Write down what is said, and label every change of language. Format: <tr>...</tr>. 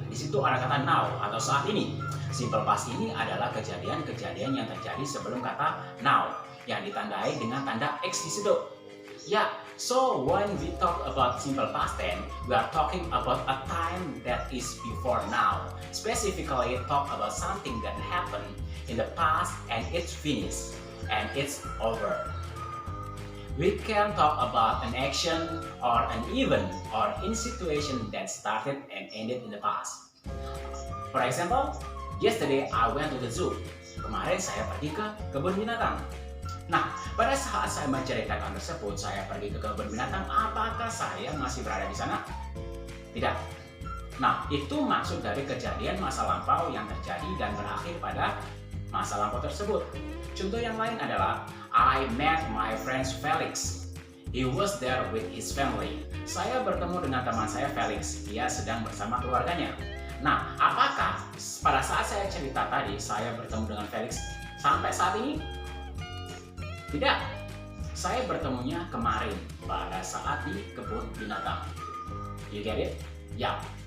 <id>Di situ ada kata now atau saat ini. Simple past ini adalah kejadian-kejadian yang terjadi sebelum kata now yang ditandai dengan tanda X di situ.</id> <en>Ya, so when we talk about simple past tense, we are talking about a time that is before now. Specifically talk about something that happened in the past and it's finished and it's over. We can talk about an action or an event or in situation that started and ended in the past. For example, yesterday I went to the zoo.</en> <id>Kemarin saya pergi ke kebun binatang. Nah, pada saat saya menceritakan tersebut, saya pergi ke kebun binatang, apakah saya masih berada di sana? Tidak. Nah, itu maksud dari kejadian masa lampau yang terjadi dan berakhir pada masa lampau tersebut. Contoh yang lain adalah</id> <en>I met my friend Felix. He was there with his family.</en> <id>Saya bertemu dengan teman saya Felix. Dia sedang bersama keluarganya. Nah, apakah pada saat saya cerita tadi saya bertemu dengan Felix sampai saat ini? Tidak. Saya bertemunya kemarin pada saat di kebun binatang.</id> <en>You get it?</en> <id>Ya.</id>